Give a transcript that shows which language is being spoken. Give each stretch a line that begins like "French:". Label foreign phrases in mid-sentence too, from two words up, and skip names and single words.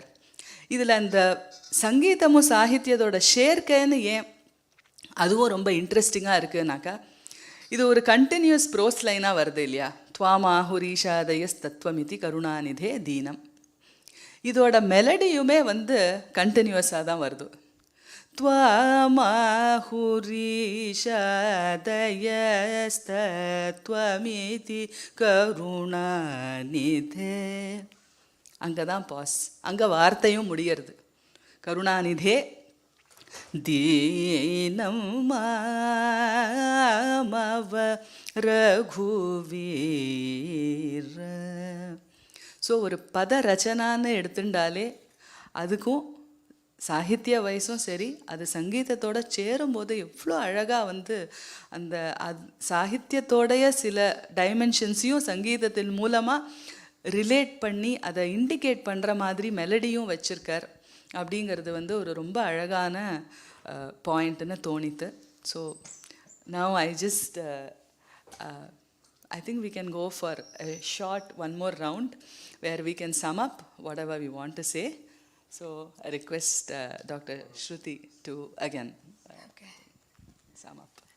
Tamil: இதில் அந்த சங்கீதமும் சாகித்யத்தோட சேர்க்கைன்னு ஏன் அதுவும் ரொம்ப இன்ட்ரெஸ்டிங்காக இருக்குன்னாக்கா, இது ஒரு
English: continuous prose line
Tamil: வருது இல்லையா,
Sanskrit: त्वामाहुरीशादयस् तत्त्वमिति करुणानिधे दीनम्.
Tamil: இதோட மெலடியுமே வந்து கண்டினியூஸாக தான் வருது.
Sanskrit: त्वामाहुरीशादयस्तत्त्वमिति करुणानिधे,
Tamil: அங்கே தான் பாஸ், அங்கே வார்த்தையும் முடியறது.
Sanskrit: करुणानिधे दीनं मामव रघुवीर.
Tamil: ஸோ ஒரு பத ரச்சனான்னு எடுத்துட்டாலே அதுக்கும் சாகித்ய வயசும் சரி, அது சங்கீதத்தோடு சேரும்போது எவ்வளோ அழகாக வந்து அந்த சாகித்யத்தோடைய சில டைமென்ஷன்ஸையும் சங்கீதத்தின் மூலமாக ரிலேட் பண்ணி அதை இண்டிகேட் பண்ணுற மாதிரி மெலடியும் வச்சுருக்கார் அப்படிங்கிறது வந்து ஒரு ரொம்ப அழகான பாயிண்ட்டுன்னு தோணித்து.
English: so now I think we can go for a short one more round where we can sum up whatever we want to say. So I request Dr. Shruti to again sum up.